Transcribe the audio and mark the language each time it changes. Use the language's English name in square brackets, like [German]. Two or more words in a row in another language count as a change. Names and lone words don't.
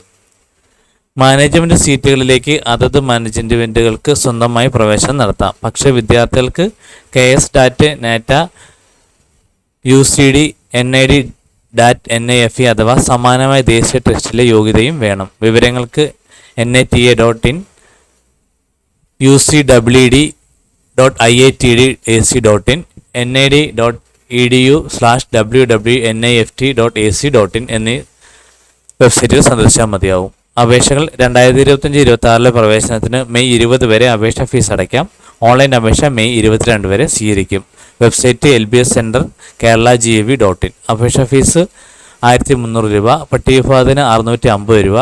[Malayalam] മാനേജ്മെൻറ്റ് സീറ്റുകളിലേക്ക് അതത് മാനേജ്മെൻറ്റുകൾക്ക് സ്വന്തമായി പ്രവേശനം നടത്താം. പക്ഷേ വിദ്യാർത്ഥികൾക്ക് KSDAT, NATA, UCD, NID, DAT, NIFE അഥവാ സമാനമായ ദേശീയ ടെസ്റ്റിലെ യോഗ്യതയും വേണം. വിവരങ്ങൾക്ക് nata.in, ucwd.iitdac.in, nid.edu/www.nift.ac.in എന്നീ വെബ്സൈറ്റുകൾ സന്ദർശിച്ചാൽ മതിയാവും. അപേക്ഷകൾ: 2025-26 പ്രവേശനത്തിന് മെയ് 20 വരെ അപേക്ഷ ഫീസ് അടയ്ക്കാം. ഓൺലൈൻ അപേക്ഷ മെയ് 22 വരെ സ്വീകരിക്കും. വെബ്സൈറ്റ്: LBS സെൻറ്റർ കേരള gov.in. അപേക്ഷ ഫീസ് 1300 രൂപ. പട്ടികവിഭാഗത്തിന് 650 രൂപ.